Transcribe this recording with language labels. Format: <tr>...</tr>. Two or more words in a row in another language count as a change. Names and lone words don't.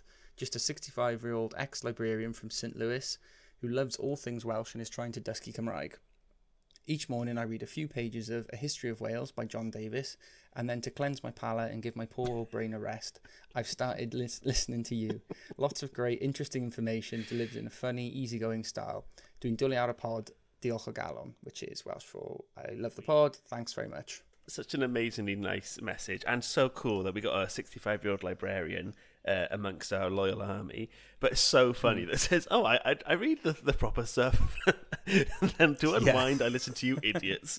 <en>Just a 65-year-old ex-librarian from St. Louis who loves all things Welsh and is trying to</en> <cy>dysgu Cymraeg.</cy> <en>Each morning I read a few pages of A History of Wales by John Davis, and then to cleanse my palate and give my poor old brain a rest, I've started listening to you. Lots of great, interesting information delivered in a funny, easygoing style.</en> <cy>Dwi'n dwlu ar y pod, diolch o galon,</cy> <en>which is Welsh for I love the pod, thanks very much. Such an amazingly nice message, and so cool that we got a 65-year-old librarian amongst our loyal army. But it's so funny that it says, "Oh, I read the proper stuff, and then to unwind, I listen to you idiots."</en>